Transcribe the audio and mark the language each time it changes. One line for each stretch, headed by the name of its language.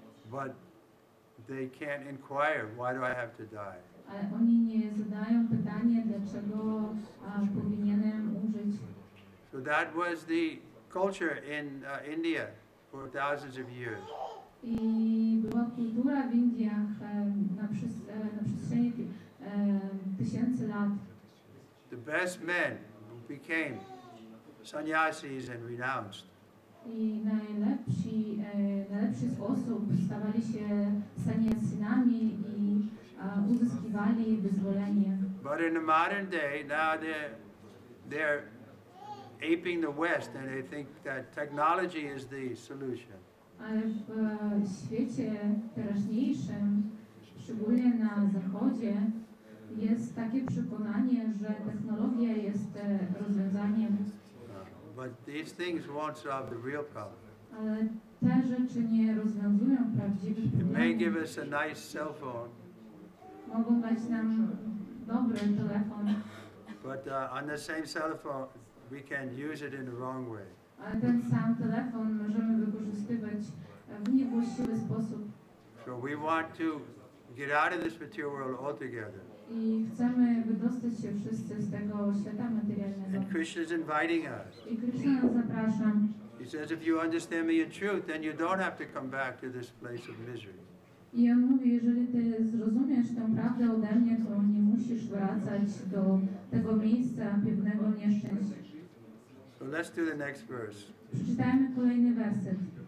English: But they can't inquire, why do I have to die?
Polish: Ale oni nie zadają pytania, dlaczego powinienem umrzeć.
English: So that was the culture in India for thousands of years.
Polish: I była kultura w Indiach na przestrzeni tysięcy lat.
English: The best men became sannyasis and renounced.
Polish: I najlepszy sposób stawali się sannyasynami i uzyskiwali wyzwolenie.
English: But in the modern day, now they're aping the West and they think that technology is the solution.
Polish: Ale w świecie teraźniejszym, szczególnie na Zachodzie, jest takie przekonanie, że technologia jest rozwiązaniem.
English: But these things won't solve the real problem.
Polish: Ale te rzeczy nie rozwiązują prawdziwych
English: It may
Polish: problemów.
English: give us a nice cell phone,
Polish: Mogą dać nam dobry telefon,
English: but on the same cell phone, we can use it in the wrong way.
Polish: ale ten sam telefon możemy wykorzystywać w niewłaściwy sposób.
English: So we want to get out of this material world altogether.
Polish: I chcemy wydostać się wszyscy z tego świata materialnego.
English: And Krishna is inviting us.
Polish: I Kryszna nas zaprasza.
English: He says, if you understand me in truth, then you don't have to come back to this place of misery.
Polish: I on mówi, jeżeli ty zrozumiesz tę prawdę ode mnie, to nie musisz wracać do tego miejsca pewnego nieszczęścia.
English: So let's do the next verse.
Polish: Przeczytajmy kolejny werset.